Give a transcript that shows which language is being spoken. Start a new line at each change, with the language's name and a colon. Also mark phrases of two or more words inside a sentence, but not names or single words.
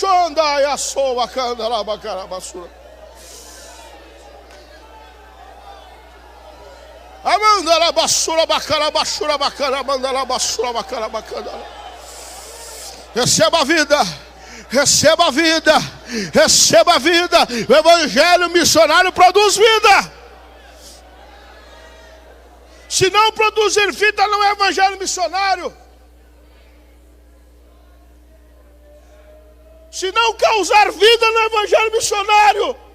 Portuguese: Andaia soa candaraba carabassura. Amandala basura bacarabassura bacaramandala basura bacarabacandala. Receba a vida. Receba a vida. Receba a vida. O evangelho missionário produz vida. Se não produzir vida, não é evangelho missionário. Se não causar vida, não é evangelho missionário.